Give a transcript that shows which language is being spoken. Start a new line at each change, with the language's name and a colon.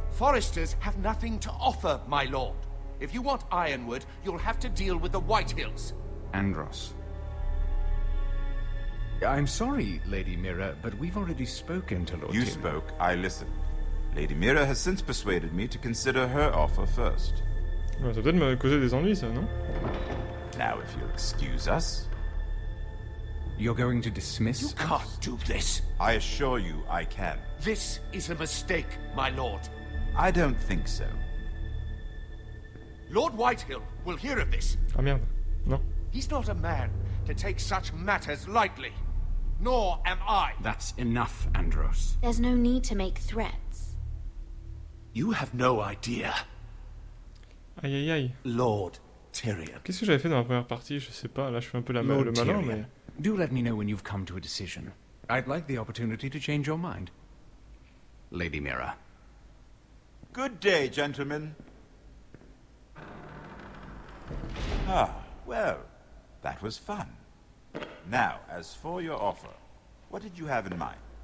English: Forresters have nothing to offer, my lord. If you want Ironwood, you'll have to deal with the Whitehills. Andros. I'm sorry, Lady Mira, but we've already spoken to Lord You Tyrion. spoke, I listened. Lady Mira has since persuaded me to consider her offer first.
French: Ouais, ça va peut-être me causer des ennuis, ça, non?
English: Now, if you'll excuse us... You're going to dismiss You can't do this. I assure you I can. This is a mistake, my lord. I don't think so. Lord Whitehill will hear of this.
French: Ah merde, non.
English: He's not a man to take such matters lightly. Nor am I. That's enough, Andros. There's no need to make threats. You have no idea.
French: Aïe aïe aïe.
English: Lord Tyrion.
French: Qu'est-ce que j'avais fait dans la première partie? Je sais pas, là je fais un peu le malin, mais...
English: Do let me know when you've come to a decision. I'd like the opportunity to change your mind. Lady Mira. Good day, gentlemen. Ah, well, that was fun. Now, as for your offer, what did you have in mind?